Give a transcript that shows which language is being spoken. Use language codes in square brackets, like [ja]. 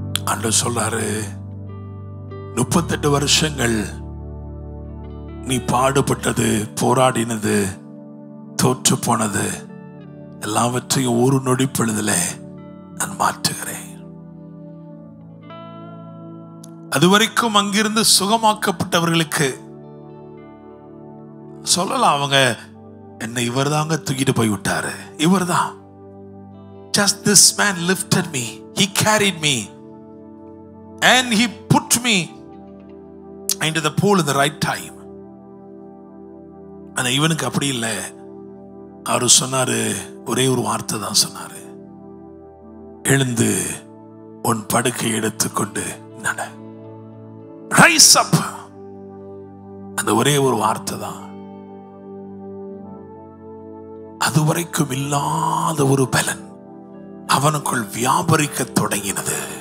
[ta] ஆண்டவர் சொல்றாரு, 38 வருஷங்கள் நீ பாடுபட்டது, போராடினது, தோற்று போனது எல்லாவற்றையும் ஒரு நொடி பொழுதிலே நான் மாற்றுகிறேன். அதுவரைக்கும் அங்கிருந்து சுகமாக்கப்பட்டவர்களுக்கு சொல்லலாம், அவங்க என்னை இவர் தாங்க தூக்கிட்டு போய் விட்டாரு, இவர் தான். [en] Just this man lifted me, he carried me and he put me into the pool at the right time. [ta] ஆனா இவனுக்கு அப்படி இல்லை. அவரு சொன்னாரு, ஒரே ஒரு வார்த்தை தான் சொன்னாரு, எழுந்து உன் படுக்கை எடுத்துக்கொண்டு நட. [en] Rise up. [ta] அந்த ஒரே ஒரு வார்த்தை தான் அதுவரைக்கும் இல்லாத ஒரு பலன் அவனுக்குள் வியாபரிக்க தொடங்கினது.